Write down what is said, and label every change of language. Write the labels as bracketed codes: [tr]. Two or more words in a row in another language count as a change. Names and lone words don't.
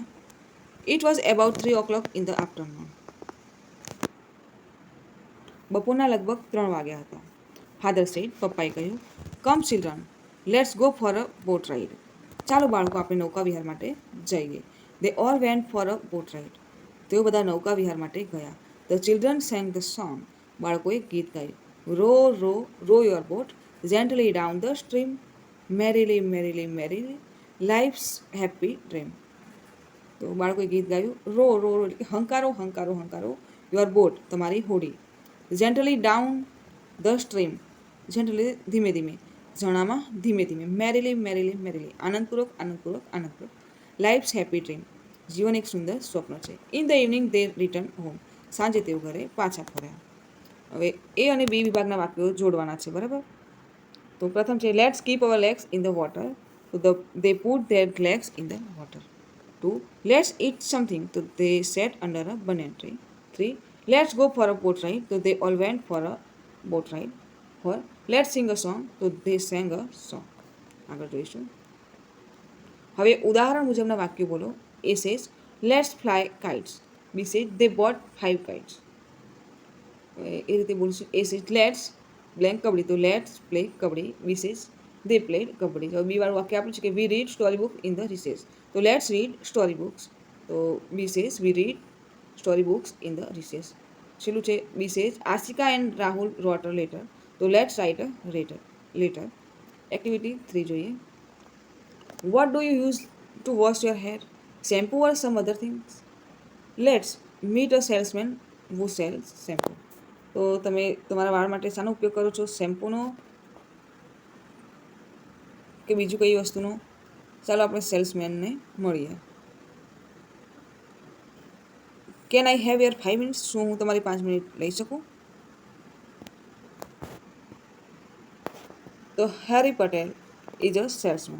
[en] it was about 3 o'clock in the afternoon, [gu] બપોરના લગભગ 3 વાગ્યા હતા. [en] father said, [gu] પપ્પાએ કહ્યું. [en] come children, let's go for a boat ride, [gu] ચાલો બાળકો આપણે નૌકા વિહાર માટે જઈએ. [en] they all went for a boat ride, [gu] તેઓ બધા નૌકા વિહાર માટે ગયા. [en] the children sang the song, [gu] બાળકોએ ગીત ગાયું. [en] row your boat gently down the stream. Merrily, merrily, merrily, life's happy dream. [gu] તો બાળકોએ ગીત ગાયું, [en] row row row [gu] એટલે કે હંકારો હંકારો હંકારો [en] your boat [gu] તમારી હોડી, [en] gently down the stream gently [gu] ધીમે ધીમે, ઝરણામાં ધીમે ધીમે, [en] merrily merrily merrily [gu] આનંદપૂર્વક આનંદપૂર્વક આનંદપૂર્વક, [en] life's happy dream [gu] જીવન એક સુંદર સ્વપ્ન છે. [en] in the evening they return home [gu] સાંજે તેઓ ઘરે પાછા ફર્યા. હવે એ અને બી વિભાગના વાક્યો જોડવાના છે, બરાબર. તો પ્રથમ છે [en] let's keep our legs in the water, તો they put their legs in the water. 2. Let's eat something. So they sat under a banana tree. 3. Let's go for a boat ride. So they all went for a boat ride. 4. Let's sing a song. So they sang a song. [gu] આગળ જોઈશું. હવે ઉદાહરણ મુજબના વાક્યો બોલો. [en] A says, let's fly kites. B says, they bought 5 kites. [gu] એ રીતે બોલશું. [en] A says, let's blank કબડ્ડી. તો let's play કબડ્ડી. B says, they played કબડ્ડી. [gu] તો બી વાળું વાક્ય આપ્યું છે કે [en] we read story book in the recess. તો let's read story books. તો B says, we read story books in the recess. [gu] છેલ્લું છે [en] B says, Ashika and Rahul wrote a letter. તો let's write a letter. Activity 3 જોઈએ. What do you use to wash your hair? Shampoo or some other things? Let's meet a salesman who sells shampoo. [gu] તો તમે તમારા વાળ માટે શાનો ઉપયોગ કરો છો? શેમ્પૂનો કે બીજું કઈ વસ્તુનો? ચાલો આપણે સેલ્સમેનને મળીએ. [en] can I have your 5 minutes? [gu] શું હું તમારી 5 મિનિટ લઈ શકું? તો હેરી પટેલ [en] is a salesman.